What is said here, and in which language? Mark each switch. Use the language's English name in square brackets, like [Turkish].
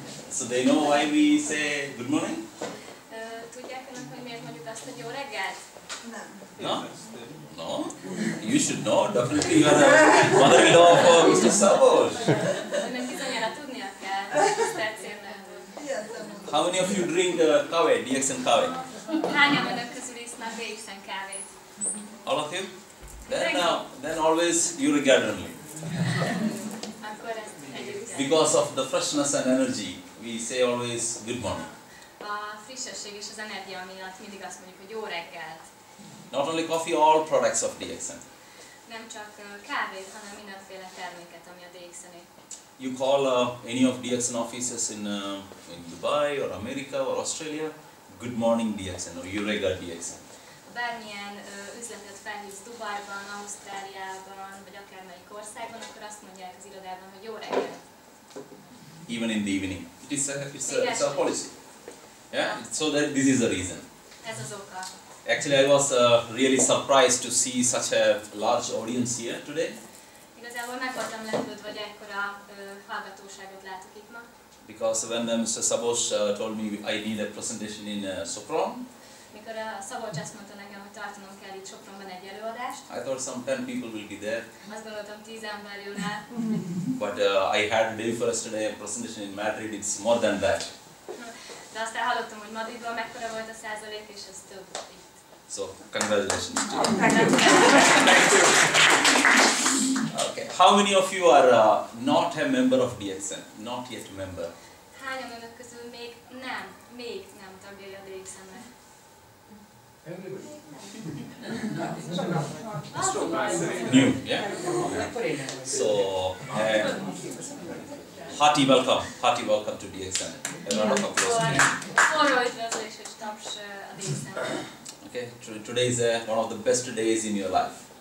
[English] So they know why we say good morning? [Hungarian] Tudják önök, hogy miért mondjuk azt, hogy jó reggelt? Nem. [English] No? No? You should know, definitely. You are the mother-in-law of Mr. Subhash. [Hungarian] Önnek bizonyára tudnia kell, tisztelt célnőtől. [English] How many of you drink kave, DXN kave? [Hungarian] Hányan önök közül isznak DXN kávét? [English] All of you? Then always you regard only. [Hungarian] Akkor ezt együtt kell. [English] Because of the freshness and energy, we say always good morning. [Hungarian] A frissesség és az energia miatt mindig azt mondjuk, hogy jó reggelt. [English] Not only coffee, all products of DXN. [Hungarian] Nem csak kávét, hanem mindenféle terméket, ami a DXN-é. [English] You call any of DXN offices in Dubai or America or Australia, good morning DXN or Eureka DXN. [Hungarian] Bármilyen üzletet felhívsz Dubajban, Ausztráliában, vagy akármelyik országban, akkor azt mondják az irodában, hogy jó reggel. [English] Even in the evening. It's a policy. Yeah? So that this is the reason. [Hungarian] Ez az oka. [English] Actually, I was really surprised to see such a large audience here today. [Hungarian] Igazából meg voltam lepődve, hogy ekkora hallgatóságot látok itt ma. [English] Because when Mr. Subhash told me I need a presentation in Sopronban, [Hungarian] mikor a Szabolcs azt mondta nekem, hogy tartanom kell itt Sopronban egy előadást, [English] I thought some 10 people will be there. [Hungarian] azt gondoltam 10 ember jön el. [English] But I had day before yesterday a presentation in Madrid, it's more than that. [Hungarian] De aztán hallottam, hogy Madridban mekkora volt a százalék, és ez több itt. [English] So, congratulations to you. Thank you. Okay. How many of you are not a member of DXN? Not yet a member. [Hungarian] Hányan önök közül még nem tagjai a DXN-nek? [English] New, yeah? So, hearty welcome to DXN. A round of applause. [Hungarian] Forró üdvözlés és taps a DXN-nek. [English] Okay, today is one of the best days in your life.